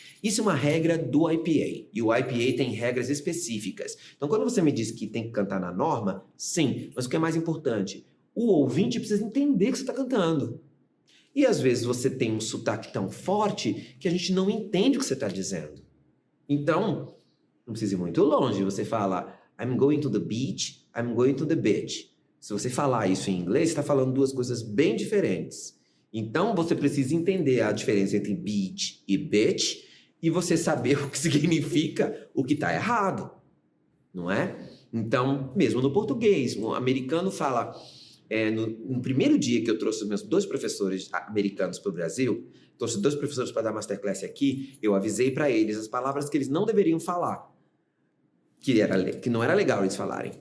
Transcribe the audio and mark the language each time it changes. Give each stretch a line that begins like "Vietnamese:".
Portuguese: Isso é uma regra do IPA, e o IPA tem regras específicas. Então quando você me diz que tem que cantar na norma, sim, mas o que é mais importante? O ouvinte precisa entender o que você está cantando. E às vezes você tem um sotaque tão forte que a gente não entende o que você está dizendo. Então, não precisa ir muito longe. Você fala,
English: I'm going to the beach, I'm going to the beach.
Portuguese: Se você falar isso em inglês, você está falando duas coisas bem diferentes. Então, você precisa entender a diferença entre beach e bitch e você saber o que significa o que está errado, não é? Então, mesmo no português, um americano fala... no primeiro dia que eu trouxe os meus 2 professores americanos para o Brasil, trouxe 2 professores para dar masterclass aqui, eu avisei para eles as palavras que eles não deveriam falar, que não era legal eles falarem.